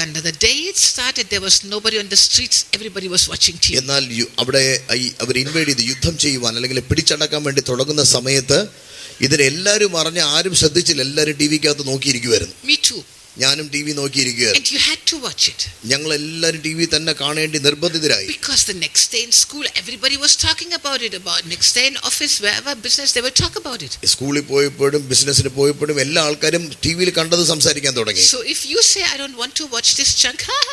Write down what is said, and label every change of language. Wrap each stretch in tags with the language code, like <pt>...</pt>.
<en>The day it started, there was nobody on the streets, everybody was watching TV.</en> <ml>എന്നാൽ അവിടെ അവർ ഇൻവൈഡ് ചെയ്ത് യുദ്ധം ചെയ്യുവാൻ അല്ലെങ്കിൽ പിടിച്ചടക്കാൻ വേണ്ടി തുടങ്ങുന്ന സമയത്ത് ഇതിനെല്ലാവരും അറിഞ്ഞ് ആരും ശ്രദ്ധിച്ചില്ല. എല്ലാവരും ടി വിക്കകത്ത് നോക്കിയിരിക്കുമായിരുന്നു.</ml> <en>Me too.</en> <ml>ഞാനും T V നോക്കിയിരിക്കുകയായിരുന്നു.</ml> <en>And you had to watch it.</en> <ml>ഞങ്ങൾ എല്ലാവരും ടി വി തന്നെ കാണേണ്ടി നിർബന്ധിതരായി.</ml> <en>Because the next day in school everybody was talking about it. About next day in office, wherever business, they will talk about it.</en> <ml>സ്കൂളിൽ പോയപ്പോഴും ബിസിനസ്സിന് പോയപ്പോഴും എല്ലാ ആൾക്കാരും ടി വിയിൽ കണ്ടത് സംസാരിക്കാൻ തുടങ്ങി.</ml> <en>So if you say I don't want to watch this junk,</en>